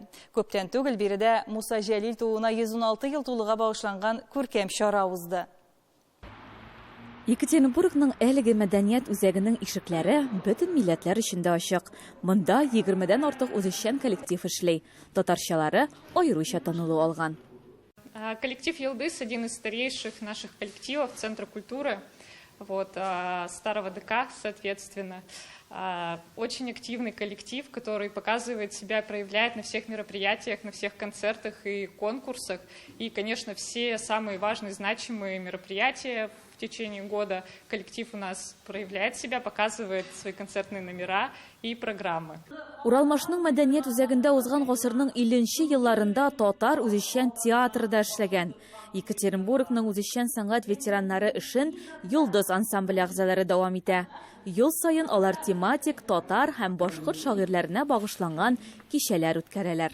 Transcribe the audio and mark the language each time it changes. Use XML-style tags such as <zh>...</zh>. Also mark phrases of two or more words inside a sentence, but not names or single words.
<tt>Күптән түгел биредә Муса Җәлил тууына 116 ел тулуга багышланган күркәм чара узды. Екатеринбургның әлеге мәдәният үзәгенең ишекләре бөтен милләтләр өчен ачык. Монда 20дән артык үзешчән коллектив эшли. Татарчалары аеруча танылу алган.</tt> <ru>Коллектив «Елдыс» один из старейших наших коллективов Центра культуры, старого ДК, соответственно. Очень активный коллектив, который показывает себя, проявляет на всех мероприятиях, на всех концертах и конкурсах. И, конечно, все самые важные, значимые мероприятия в течение года коллектив у нас проявляет себя, показывает свои концертные номера и программы.</ru> <tt>Уралмашның мәдәният үзәгендә узган гасырның 50нче елларында татар үзешчән театрда эшләгән. Екатеринбургның үзешчән сәнгать ветераннары эшен «Йолдыз» ансамбле әгъзалары дәвам итә. Ел сайын алар тематик татар һәм башкорт шагыйрьләренә багышланган кичәләр үткәрәләр.</tt>